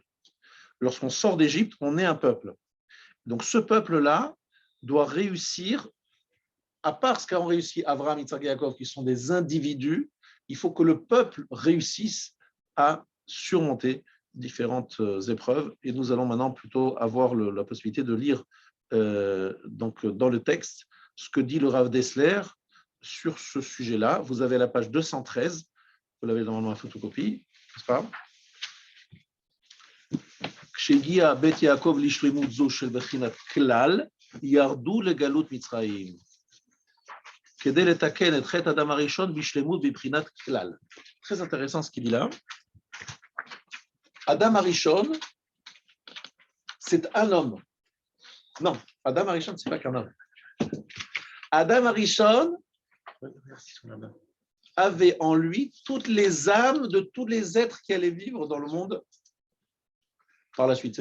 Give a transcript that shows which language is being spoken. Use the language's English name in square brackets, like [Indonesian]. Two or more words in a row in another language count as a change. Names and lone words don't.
[French] Lorsqu'on sort d'Égypte, on est un peuple. Donc ce peuple-là doit réussir, à part ce qu'ont réussi Abraham, Yitzhak et Jacob, qui sont des individus, il faut que le peuple réussisse à surmonter différentes épreuves. Et nous allons maintenant plutôt avoir la possibilité de lire donc, dans le texte ce que dit le Rav Dessler sur ce sujet-là. Vous avez la page 213, vous l'avez normalement en photocopie, n'est-ce pas? [Hebrew] כשהגיע בית יעקב לשלמות זו של בחינת כלל, ירדו לגלות מצרים, כדי לתקן את חטא אדם הראשון בשלמות בבחינת כלל. [French] Très intéressant ce qu'il dit là. Adam Arishon, c'est un homme. Non, Adam Arishon, ce n'est pas qu'un homme. Adam Arishon avait en lui toutes les âmes de tous les êtres qui allaient vivre dans le monde par la suite.